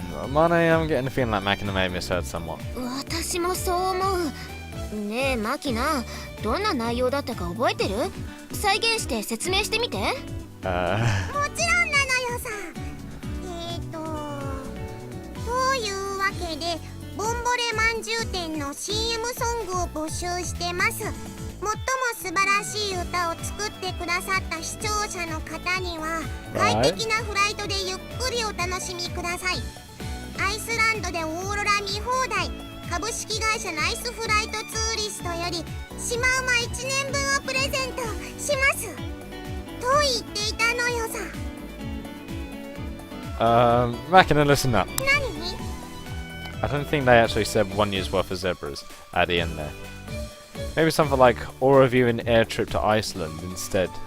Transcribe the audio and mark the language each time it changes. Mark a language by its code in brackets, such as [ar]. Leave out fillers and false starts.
[en] Mane, I'm getting the feeling like Machina may have misheard somewhat. [ja] 私もそう思う。ねえマキナ、どんな内容だったか覚えてる？再現して説明してみて。もちろんなのよさ。というわけでボンボレまんじゅう店の CM ソングを募集してます。最も素晴らしい歌を作ってくださった視聴者の方には快適なフライトでゆっくりお楽しみください。アイスランドでオーロラ見放題。株式会社ナイスフライトツーリストよりシマウマ1年分をプレゼントしますと言っていたのよさ。 [en] Machina, listen up. [ja] 何？ [en] I don't think they actually said 1 year's worth of zebras at the end there. Maybe something like, or review an air trip to Iceland instead.